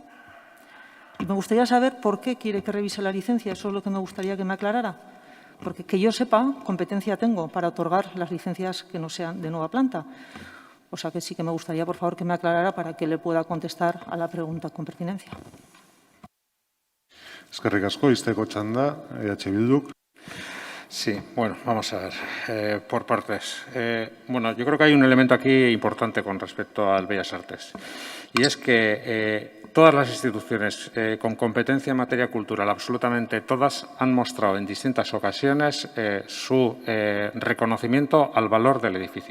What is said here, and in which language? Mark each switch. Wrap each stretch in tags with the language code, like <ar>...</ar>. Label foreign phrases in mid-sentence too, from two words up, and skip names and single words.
<es>Y me gustaría saber por qué quiere que revise la licencia. Eso es lo que me gustaría que me aclarara. Porque que yo sepa, competencia tengo para otorgar las licencias que no sean de nueva planta. O sea que sí que me gustaría, por favor, que me aclarara para que le pueda contestar a la pregunta con pertinencia.</es> <eu>Eskerrik asko, izteko txanda, Bilduk.</eu> <es>Sí, bueno, vamos a ver, por partes. Bueno, yo creo que hay un elemento aquí importante con respecto al Bellas Artes. Y es que todas las instituciones con competencia en materia cultural, absolutamente todas, han mostrado en distintas ocasiones su reconocimiento al valor del edificio.</es>